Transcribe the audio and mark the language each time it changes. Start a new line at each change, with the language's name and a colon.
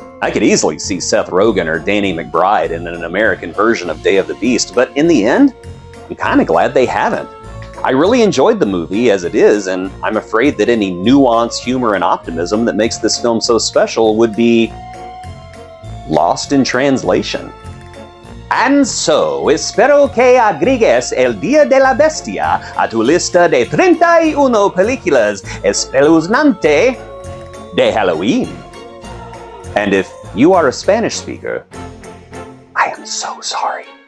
English: I could easily see Seth Rogen or Danny McBride in an American version of Day of the Beast, but in the end, I'm kind of glad they haven't. I really enjoyed the movie as it is, and I'm afraid that any nuance, humor, and optimism that makes this film so special would be lost in translation. And so,
Spanish: espero que agregues El Dia de la Bestia a tu lista de 31 películas espeluznante de Halloween.
English: And if you are a Spanish speaker, I am so sorry.